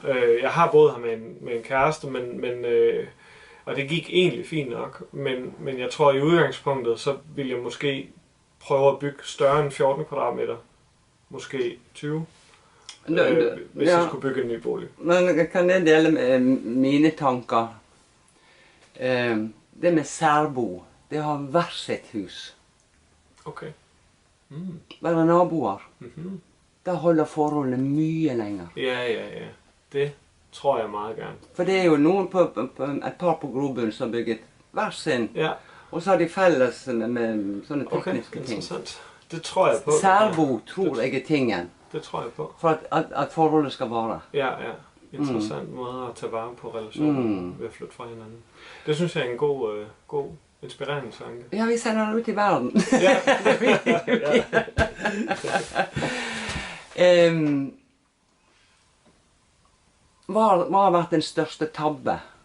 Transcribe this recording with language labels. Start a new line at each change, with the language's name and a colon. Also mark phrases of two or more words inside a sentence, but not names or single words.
Danish: Jeg har boet her med en kæreste, og det gik egentlig fint nok. Men jeg tror, i udgangspunktet, så ville jeg måske prøve at bygge større end 14 kvadratmeter. Måske 20. hvis jeg skulle bygge en ny bolig. Men kan jeg dele mine tanker?
Norwegian: Det med særbo, det har hver sitt hus. Okay. Være naboer. Mm-hmm. Da holder forholdet mye lenger.
Danish: Ja. Det tror jeg meget gerne.
Norwegian: For det er jo noen et par på Grobunn som har bygget hver sin. Ja. Og så har de fælles med sånne tekniske ting. Interessant. Det tror jeg på. Særbo tror jeg er tingen. Det tror jeg på. For at forholdet skal vare. Ja.
Danish: Interessant måde at tage vare på relationen ved at flytte fra hinanden. Det synes jeg er en god inspirerende tanke.
Norwegian: Ja, vi sender den ut i verden. Ja. Hva har vært den største tabbe?